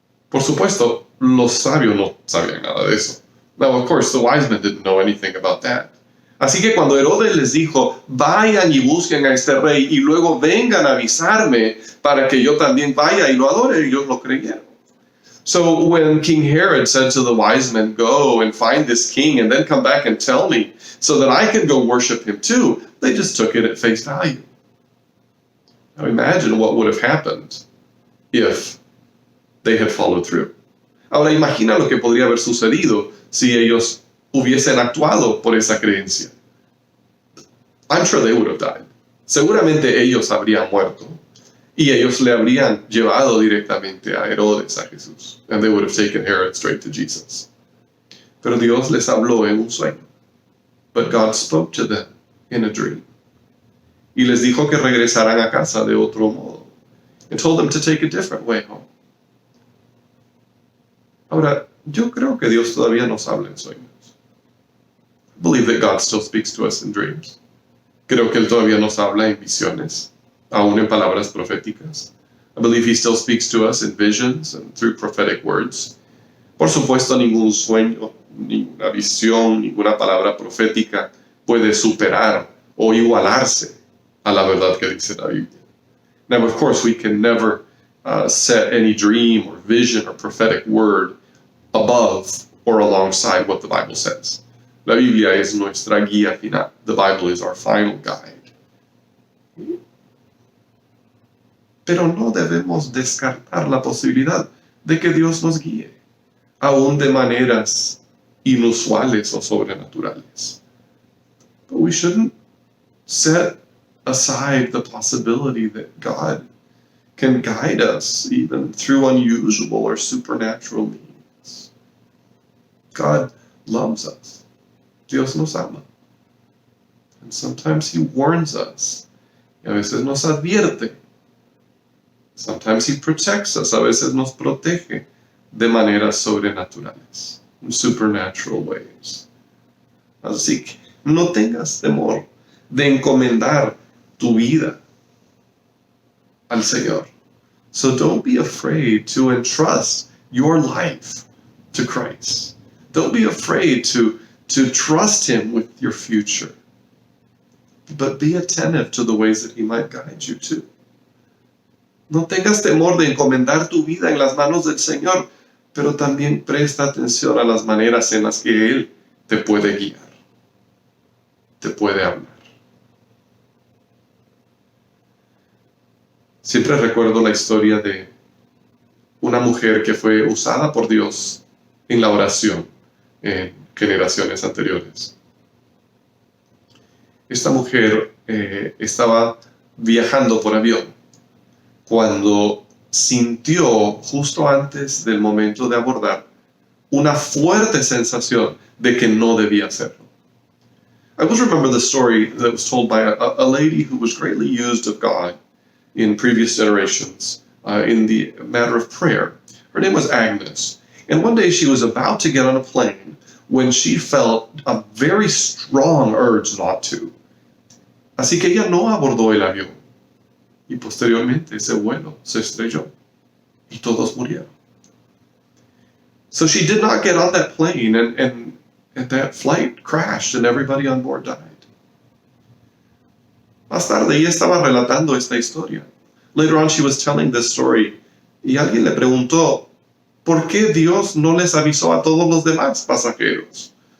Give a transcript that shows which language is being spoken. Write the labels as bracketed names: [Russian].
[Spanish] Por supuesto, los sabios no sabían nada de eso. [English] Now, of course, the wise men didn't know anything about that. [Spanish] Así que cuando Herodes les dijo, vayan y busquen a este rey y luego vengan a avisarme para que yo también vaya y lo adore, ellos lo creyeron. [English] So when King Herod said to the wise men, go and find this king and then come back and tell me so that I can go worship him too, they just took it at face value. Now imagine what would have happened if they had followed through. [Spanish] Ahora imagina lo que podría haber sucedido si ellos hubiesen actuado por esa creencia. [English] I'm sure they would have died. [Spanish] Seguramente ellos habrían muerto y ellos le habrían llevado directamente a Herodes, a Jesús. [English] And they would have taken Herod straight to Jesus. [Spanish] Pero Dios les habló en un sueño. [English] But God spoke to them in a dream. [Spanish] Y les dijo que regresaran a casa de otro modo. [English] And told them to take a different way home. [Spanish] Ahora, yo creo que Dios todavía nos habla en sueños. [English] I believe that God still speaks to us in dreams. [Spanish] Creo que Él todavía nos habla en visiones, aún en palabras proféticas. [English] I believe He still speaks to us in visions and through prophetic words. [Spanish] Por supuesto, ningún sueño, ninguna visión, ninguna palabra profética puede superar o igualarse a la verdad que dice la Biblia. [English] Now, of course, we can never set any dream or vision or prophetic word above or alongside what the Bible says. [Spanish] La Biblia es nuestra guía final. [English] The Bible is our final guide. [Spanish] Pero no debemos descartar la posibilidad de que Dios nos guíe, aún de maneras inusuales o sobrenaturales. [English] But we shouldn't set aside the possibility that God can guide us even through unusual or supernatural means. God loves us. [Spanish] Dios nos ama. [English] And sometimes He warns us. [Spanish] Y a veces nos advierte. [English] Sometimes He protects us. [Spanish] A veces nos protege de maneras sobrenaturales. [English] In supernatural ways. [Spanish] Así que no tengas temor de encomendar tu vida al Señor. [English] So don't be afraid to entrust your life to Christ. Don't be afraid to trust Him with your future. But be attentive to the ways that He might guide you too. [Spanish] No tengas temor de encomendar tu vida en las manos del Señor, pero también presta atención a las maneras en las que Él te puede guiar, te puede hablar. Siempre recuerdo la historia de una mujer que fue usada por Dios en la oración en generaciones anteriores. Esta mujer estaba viajando por avión cuando sintió, justo antes del momento de abordar, una fuerte sensación de que no debía hacerlo. [English] I always remember the story that was told by a lady who was greatly used of God in previous generations in the matter of prayer. Her name was Agnes. And one day she was about to get on a plane when she felt a very strong urge not to. [Spanish] Así que ella no abordó el avión. Y posteriormente ese vuelo se estrelló. Y todos murieron. [English] So she did not get on that plane, and that flight crashed and everybody on board died. [Spanish] Más tarde ella estaba relatando esta historia. [English] Later on she was telling this story [Spanish] y alguien le preguntó, ¿por qué Dios no les avisó a todos los demás pasajeros?